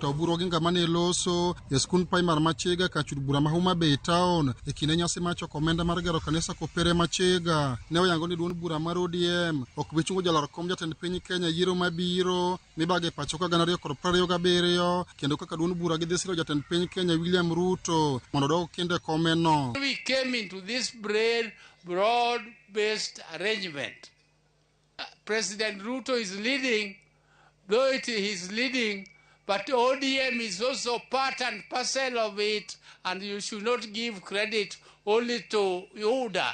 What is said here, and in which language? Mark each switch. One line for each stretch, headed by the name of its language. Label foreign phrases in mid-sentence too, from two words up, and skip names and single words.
Luo (Kenya and Tanzania): Oburu Oginga mane loso e skund primar Machega ka chud bura ma Homa Bay town e kinde nyasi mar choko omenda mar gero kanisa kopere Machega. Ne oyango ni duond bura mar ODM ok bi chungo jalor kom jatend piny Kenya yiero mabiro mibage pacho ka 2027 kendo kaka duond bura gi dhi siro jatend piny Kenya William Ruto mondo dog kinde komeno.
English: We came into this broad-based arrangement. President Ruto is leading, though he is leading, but ODM is also part and parcel of it, and you should not give credit only to UDA.